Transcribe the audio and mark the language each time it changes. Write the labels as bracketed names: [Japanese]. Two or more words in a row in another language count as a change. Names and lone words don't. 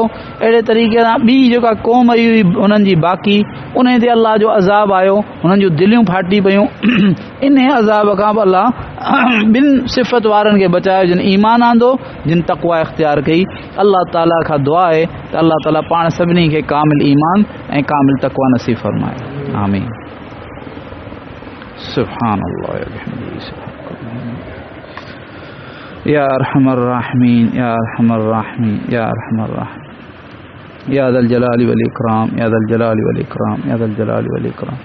[Sindhi] अहिड़े तरीक़े सां ॿी जेका क़ौम आई हुई हुननि जी बाक़ी, उन ते अल्लाह जो अज़ाब आयो, हुननि जूं दिलियूं फाटी पयूं। इन अज़ाब खां बि अल्लाह ॿिनि सिफ़त वारनि खे बचायो, जिन ईमान आंदो, जिन तक़वा इख़्तियार कई। अल्लाह ताला खां दुआ आहे त अल्लाह ताला पाण सभिनी खे कामिल ईमान ऐं कामिल तक़वा नसीब फरमाए। आमीन। [Arabic] سبحان الله يا أرحم الراحمين، يا أرحم الراحمين، يا أرحم الراحمين، يا ذا الجلال والإكرام، يا ذا الجلال والإكرام، يا ذا الجلال والإكرام.